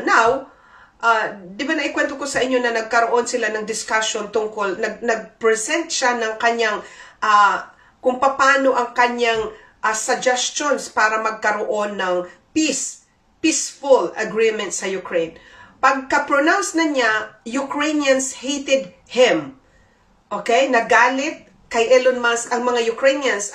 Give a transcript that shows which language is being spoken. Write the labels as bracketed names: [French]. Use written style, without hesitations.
[Filipino] Now, di ba naikwento ko sa inyo na nagkaroon sila ng discussion tungkol, nag-present siya ng kanyang kung paano ang kanyang suggestions para magkaroon ng peaceful agreement sa Ukraine. Pagka-pronounce na niya, [English] Ukrainians hated him. [Filipino] Okay? Nagalit kay Elon Musk ang mga Ukrainians.